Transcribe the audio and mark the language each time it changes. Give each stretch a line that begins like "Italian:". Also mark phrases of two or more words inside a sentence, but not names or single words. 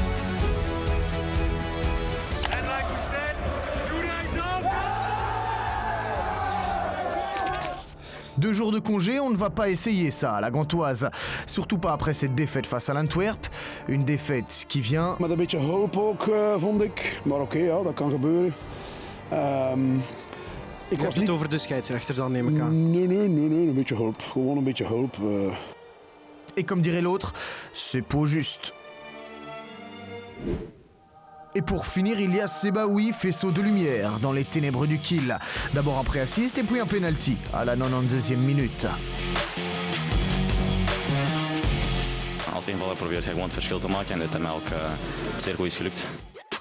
French: 2 jours de congé, on ne va pas essayer ça à la Gantoise. Surtout pas après cette défaite face à l'Antwerp. Une défaite qui vient...
Dutch: Met een beetje hulp ook, vond ik. Maar oké, ja, dat kan gebeuren. Ik Je hebt het over de scheidsrechter dan, neem ik aan. Nee, een beetje hulp. Gewoon een beetje hulp.
French: Et comme dirait l'autre, c'est pas juste. Et pour finir, il y a Sebaoui, faisceau de lumière dans les ténèbres du kill. D'abord un pré-assist et puis un penalty à la 92e minute.
Dutch: Als invaller probeert hij gewoon het verschil te maken en dat heeft hem ook zeer goed is gelukt.